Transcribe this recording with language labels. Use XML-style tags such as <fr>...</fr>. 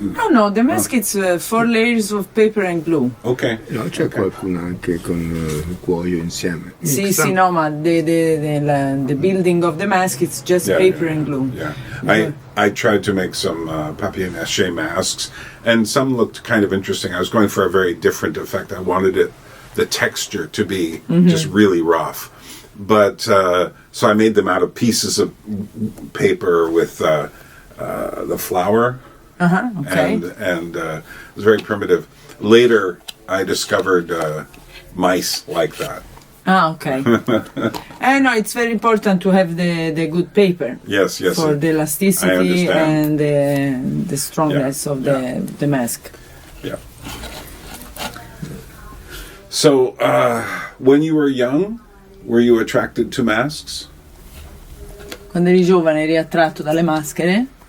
<en>No, the mask it's 4 layers of paper and glue. Okay.</en> <it>No, c'è qualcuno anche con il cuoio insieme. Sì, no, ma</it> <en>the building of the mask it's just paper and glue. Yeah. I tried to make some papier-mâché masks, and some looked kind of interesting. I was going for a very different effect. I wanted the texture to be just really rough. But, so I made them out of pieces of paper with the flour. Okay. And it was very primitive. Later, I discovered mice like that. Okay. And no, it's very important to have the good paper. Yes. For the elasticity and the strongness of the mask. Yeah. So, when you were young, were you attracted to masks?</en> <it>Quando eri giovane eri attratto dalle maschere?</it>